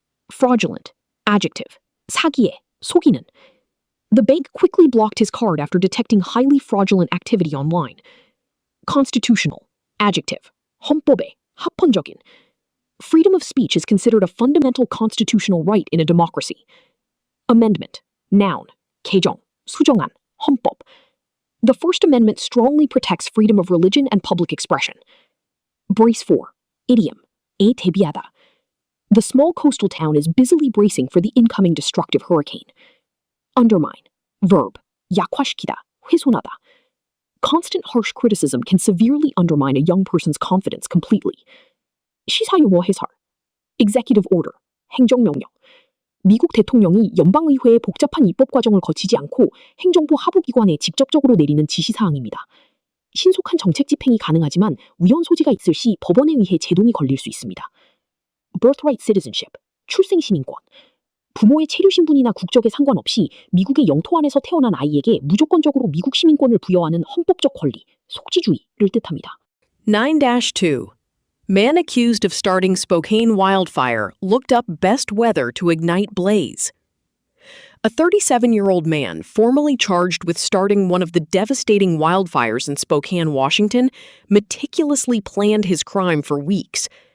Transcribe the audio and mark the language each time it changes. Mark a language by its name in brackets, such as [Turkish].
[English] Fraudulent, adjective, [Korean] 사기에, 속이는. [English] The bank quickly blocked his card after detecting highly fraudulent activity online. Constitutional, adjective, [Korean] 헌법에, 합헌적인. [English] Freedom of speech is considered a fundamental constitutional right in a democracy. Amendment, noun, [Korean] 개정, 수정안, 헌법. [English] The First Amendment strongly protects freedom of religion and public expression. Brace for, idiom, [Korean] 에 대비하다. [English] The small coastal town is busily bracing for the incoming destructive hurricane. Undermine, verb, [Korean] 약화시키다, 훼손하다. [English] Constant harsh criticism can severely undermine a young person's confidence completely. [Korean] 시사용어 해설, [English] executive order, [Korean] 행정명령. 미국 대통령이 연방의회의 복잡한 입법 과정을 거치지 않고 행정부 하부기관에 직접적으로 내리는 지시사항입니다. 신속한 정책 집행이 가능하지만 위헌 소지가 있을 시 법원에 의해 제동이 걸릴 수 있습니다. [English] Birthright citizenship, [Korean] 출생신인권. 부모의 체류 신분이나 국적에 상관없이 미국의 영토 안에서 태어난 아이에게 무조건적으로 미국 시민권을 부여하는 헌법적 권리, 속지주의를 뜻합니다. 9-2. [English] Man accused of starting Spokane wildfire looked up best weather to ignite blaze. A 37-year-old man formerly charged with starting one of the devastating wildfires in Spokane, Washington, meticulously planned his crime for weeks.